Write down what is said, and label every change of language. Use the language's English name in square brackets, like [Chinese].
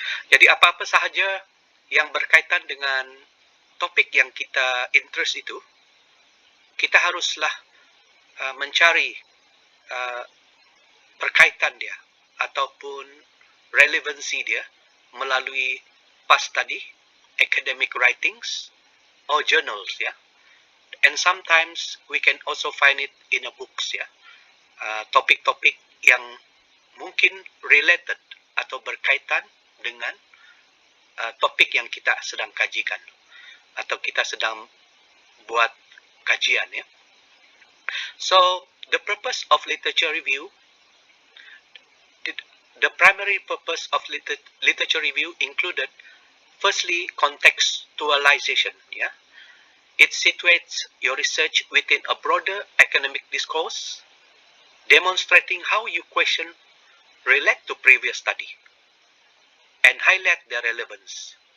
[Malay] Jadi apa-apa sahaja yang berkaitan dengan topik yang kita interest itu, kita haruslah mencari berkaitan dia ataupun relevansi dia melalui [English] past study, academic writings, or journals [Malay] ya. [English] And sometimes we can also find it in a books ya. [Malay] Topik-topik yang mungkin related atau berkaitan dengan topik yang kita sedang kajikan atau kita sedang buat kajian ya. [English] So the purpose of literature review, the primary purpose of literature review included firstly contextualization ya. It situates your research within a broader academic discourse, demonstrating how your question relate to previous study and highlight their relevance.